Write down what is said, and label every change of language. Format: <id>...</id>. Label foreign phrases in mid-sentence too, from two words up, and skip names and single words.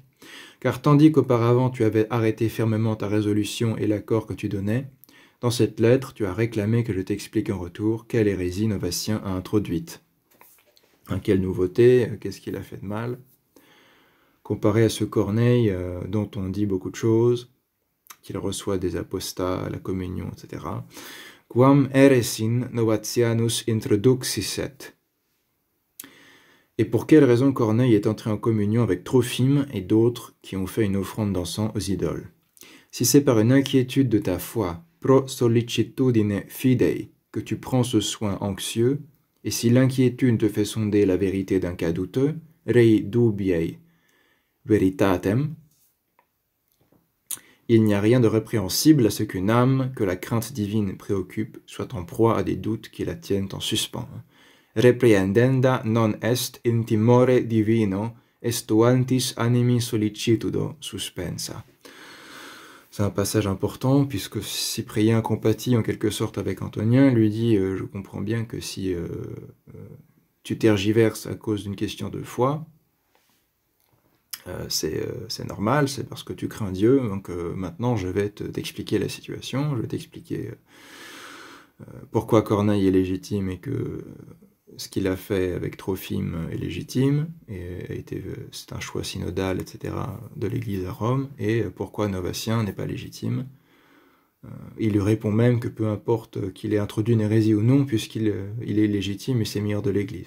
<fr>Car tandis qu'auparavant tu avais arrêté fermement ta résolution et l'accord que tu donnais, dans cette lettre, tu as réclamé que je t'explique en retour quelle hérésie Novatien a introduite. Quelle nouveauté, qu'est-ce qu'il a fait de mal, comparé à ce Corneille dont on dit beaucoup de choses, qu'il reçoit des apostats à la communion, etc.</fr> <la>Quam heresin Novatianus introduxisset.</la> <fr>Et pour quelle raison Corneille est entré en communion avec Trophime et d'autres qui ont fait une offrande d'encens aux idoles? Si c'est par une inquiétude de ta foi,</fr> <la>pro sollicitudine fidei,</la> <fr>que tu prends ce soin anxieux, et si l'inquiétude te fait sonder la vérité d'un cas douteux,</fr> <la>rei dubiei veritatem,</la> <fr>il n'y a rien de répréhensible à ce qu'une âme que la crainte divine préoccupe soit en proie à des doutes qui la tiennent en suspens.</fr> <la>Reprehendenda non est in timore divino estuantis animi sollicitudo suspensa.</la> <fr>C'est un passage important, puisque Cyprien compatit en quelque sorte avec Antonien, lui dit je comprends bien que si tu tergiverses à cause d'une question de foi, c'est normal, c'est parce que tu crains Dieu, donc maintenant je vais t'expliquer la situation, je vais t'expliquer pourquoi Corneille est légitime et que ce qu'il a fait avec Trophime est légitime, et c'est un choix synodal, etc., de l'Église à Rome, et pourquoi Novatien n'est pas légitime, Il lui répond même que peu importe qu'il ait introduit une hérésie ou non, puisqu'il il est légitime et sémilleur de l'Église.</fr>